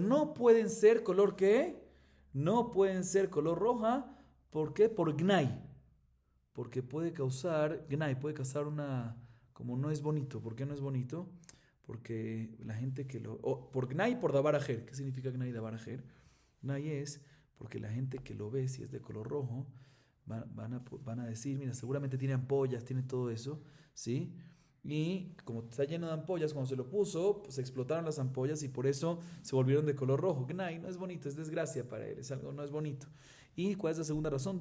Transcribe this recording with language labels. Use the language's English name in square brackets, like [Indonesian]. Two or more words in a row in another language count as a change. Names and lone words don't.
[Spanish] Pero no pueden ser color, ¿qué? no pueden ser color roja. ¿Por qué? Por gnai. Porque puede causar gnai, puede causar una... Como no es bonito. ¿Por qué no es bonito? Porque la gente que lo... por gnai y por [Hebrew] דבר אחר. [Spanish] ¿Qué significa gnai y [Hebrew] דבר אחר? [Spanish] Gnai es porque la gente que lo ve, si es de color rojo, van a decir, mira, seguramente tiene ampollas, tiene todo eso, ¿sí? Y como está lleno de ampollas, cuando se lo puso, pues explotaron las ampollas y por eso se volvieron de color rojo. Gnai no es bonito, es desgracia para él, es algo, no es bonito. ¿Y cuál es la segunda razón?